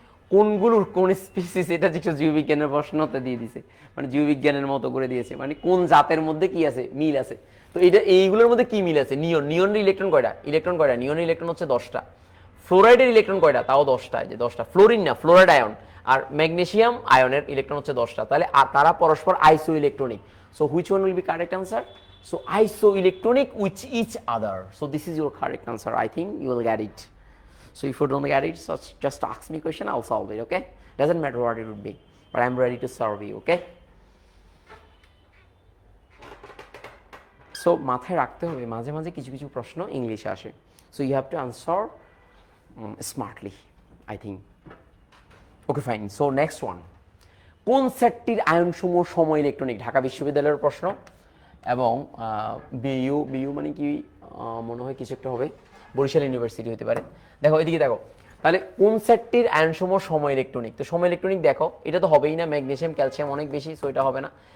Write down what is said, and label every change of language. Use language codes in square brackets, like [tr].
[bn] কোনগুলোর কোন স্পিসিস, এটা যে জীববিজ্ঞানের প্রশ্নতে দিয়ে দিছে, মানে জীববিজ্ঞানের মতো করে দিয়েছে, মানে কোন জাতের মধ্যে কি আছে, মিল আছে। তো এটা এইগুলোর মধ্যে কি মিল আছে, নিয়ন, নিয়নের ইলেকট্রন কয়টা, ইলেকট্রন কয়টা, নিয়নের ইলেকট্রন হচ্ছে 10টা। ফ্লোরাইডের ইলেকট্রন কয়টা, তাও 10টা, যে 10টা। ফ্লোরিন না, ফ্লোরাইড আয়ন। আর ম্যাগনেসিয়াম আয়নের ইলেকট্রন হচ্ছে 10টা। তাহলে তারা পরস্পর আইসো electronic. [en] So which one will be correct answer? So isoelectronic with each other. So this is your correct answer. I think you will get it. So if you don't get it, just ask me a question, I'll solve it, okay? Doesn't matter what it would be, but I'm ready to serve you, okay? [bn] So মাথায় রাখতে হবে মাঝে মাঝে কিছু কিছু প্রশ্ন ইংলিশে আসে। [en] So you have to answer smartly, I think. Okay, fine. So next one. [bn] কোন সেটটির আয়নসমূহ সম ইলেকট্রনিক? ঢাকা বিশ্ববিদ্যালয়ের প্রশ্ন। এবং বিইউ মানে কি, মনে হয় কিছু একটা হবে, বরিশাল ইউনিভার্সিটি হতে পারে। দেখো এদিকে দেখো, তাহলে কোন সেটটির আয়নসমূহ সম ইলেকট্রনিক? তো সম ইলেকট্রনিক দেখো, এটা তো হবেই না, ম্যাগনেসিয়াম ক্যালসিয়াম অনেক বেশি, সো এটা হবে না।